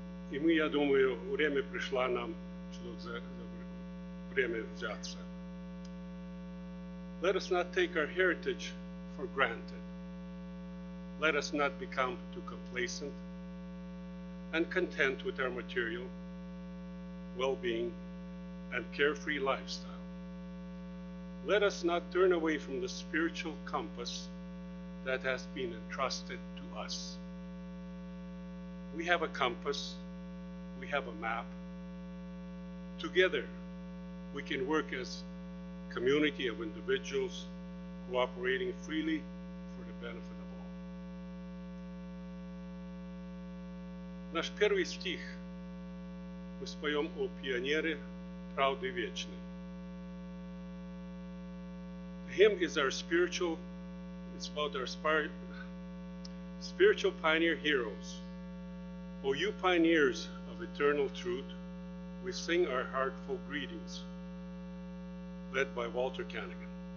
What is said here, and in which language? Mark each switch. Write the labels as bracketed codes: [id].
[ru] И мы, я думаю, время пришло нам, чтобы за время взяться. [en] Let us not take our heritage for granted. Let us not become too complacent and content with our material well-being and carefree lifestyle. Let us not turn away from the spiritual compass that has been entrusted to us. We have a compass, we have a map. Together, we can work as a community of individuals cooperating freely for the benefit of all. [ru] Наш первый стих мы споем о пионере правды вечной. [en] The hymn is our spiritual, it's about our spiritual pioneer heroes. O you pioneers of eternal truth, we sing our heartful greetings, led by Walter Canigan.